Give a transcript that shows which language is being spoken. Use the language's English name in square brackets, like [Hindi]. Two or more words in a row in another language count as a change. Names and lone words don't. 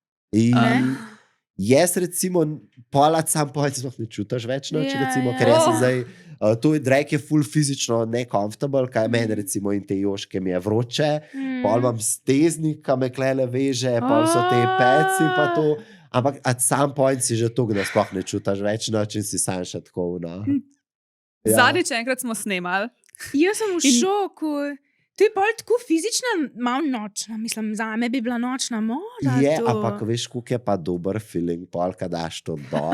[Slovenian] Jaz recimo polat sam sploh ne čutiš več noč, recimo, ker jaz sem zdaj, to je drag je ful fizično necomfortable, kaj meni recimo in te joške mi je vroče, pol imam steznik, ka me klele veže, pol so te peci pa to, ampak [English] at some point [Slovenian] si že to, da sploh ne čutiš več noč in si sam še tako, no. Zadnjič enkrat smo snemali. Jaz sem v šoku. To je pol tako fizična, malo nočna. Mislim, zame bi bila nočna mora. Je, ampak veš, koliko je pa dober feeling, pol, kad daš to dol.